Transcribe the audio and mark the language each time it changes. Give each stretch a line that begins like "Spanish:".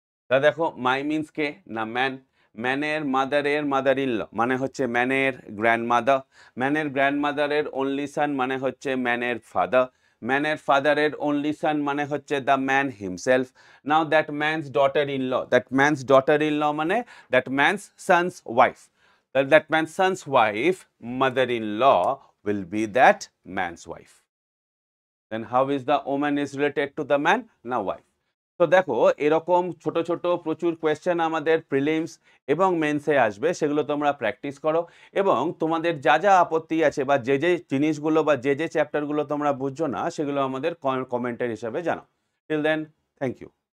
Bangla: তা দেখো
English: My means কে? না man. ম্যানের মাদার ইন ল
Bangla: মানে হচ্ছে
English: ম্যানের গ্র্যান্ডমাদার, ম্যানের গ্র্যান্ডমাদারের অনলি সান মানে হচ্ছে ম্যানের ফাদার, ম্যানের ফাদারের অনলি সান মানে হচ্ছে the man himself. Now that man's daughter in law, that man's daughter in law মানে that man's son's wife, that man's son's wife mother in law will be that man's wife. Then how is the woman is related to the man? Now wife.
Bangla: তো দেখো এরকম ছোট ছোট প্রচুর question আমাদের prelims এবং মেন্সে আসবে, সেগুলো তোমরা প্র্যাকটিস করো এবং তোমাদের যা যা আপত্তি আছে বা যে যে জিনিসগুলো বা যে যে চ্যাপ্টারগুলো তোমরা বুঝছো না সেগুলো আমাদের কমেন্টের হিসাবে জানাও।
English: Till then, thank you.